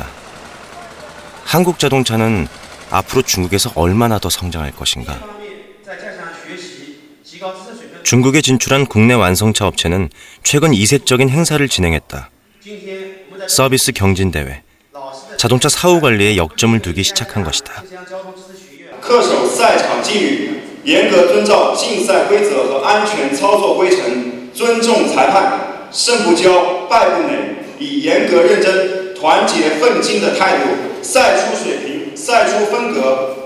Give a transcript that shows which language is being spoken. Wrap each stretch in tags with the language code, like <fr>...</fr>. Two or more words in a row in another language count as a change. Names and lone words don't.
<ko>한국 자동차는 앞으로 중국에서 얼마나 더 성장할 것인가? 중국에 진출한 국내 완성차 업체는 최근 이색적인 행사를 진행했다. 서비스 경진대회, 자동차 사후 관리에 역점을 두기 시작한 것이다.</ko> <zh>恪守赛场纪律，严格遵照竞赛规则和安全操作规程，尊重裁判，胜不骄，败不馁，以严格认真、团结奋进的态度，赛出水平，赛出风格。</zh>